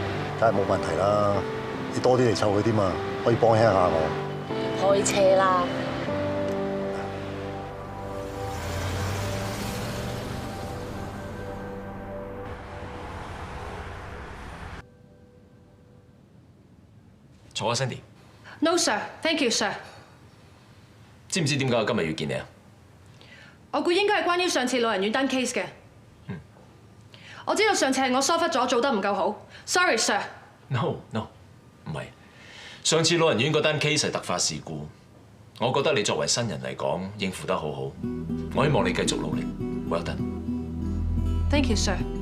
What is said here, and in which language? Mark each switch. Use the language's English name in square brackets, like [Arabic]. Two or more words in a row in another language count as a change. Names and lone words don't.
[Cantonese] 梗係冇問題啦，你多啲嚟湊佢添嘛，可以幫輕下我。開車啦！坐啊 ，Cindy。 [English] No sir, thank you sir。 [Cantonese] 知唔知點解我今日要見你啊？我估應該係關於上次老人院單 case 嘅。我知道上次係我疏忽咗，做得唔夠好。 [English] Sorry sir。 [Cantonese] No，唔係。上次老人院嗰單 case 係突發事故，我覺得你作為新人嚟講應付得好好。我希望你繼續努力。 [English] Well done。 Thank you sir。